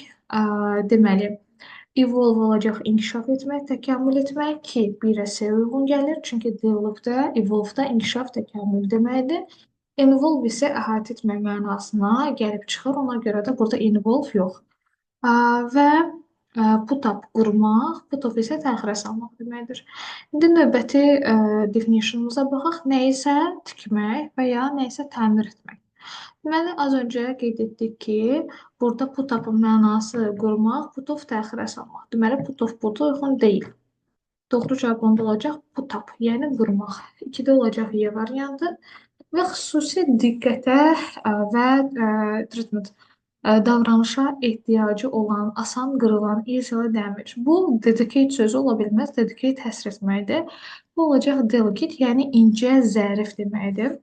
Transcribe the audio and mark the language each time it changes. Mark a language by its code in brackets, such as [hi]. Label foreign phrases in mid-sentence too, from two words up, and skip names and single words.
[az] Deməli evolve olacaq inkişaf etmək, təkamül etmək ki, bir S uyğun gəlir. Çünki developda, evolveda inkişaf təkamül deməkdir. Involve isə əhatə etmək mənasına gəlib çıxır. Ona görə də burada involve yox. Və [en] put up [az] qurmaq, [en] put off [az] isə təxirə salmaq deməkdir. İndi növbəti definitionumuza baxaq. Nəyisə tikmək və ya nəyisə təmir etmək. Deməli, az öncə qeyd etdik ki, burada [en] put up'ın [az] mənası qurmaq, [en] put off [az] təxirə salmaq. Deməli, [en] put off [az] burada uyğun deyil. Doğru cavab onda olacaq [en] put up, [az] yəni qurmaq. 2-də olacaq Y variantı. Və xüsusi diqqətə və treatment davranışa ehtiyacı olan, asan qırılan [en] easily damage. [az] Bu dedicate sözü ola bilməz. Dedicate həsr etməkdir. Bu olacaq delicate, yəni incə, zərif deməkdir.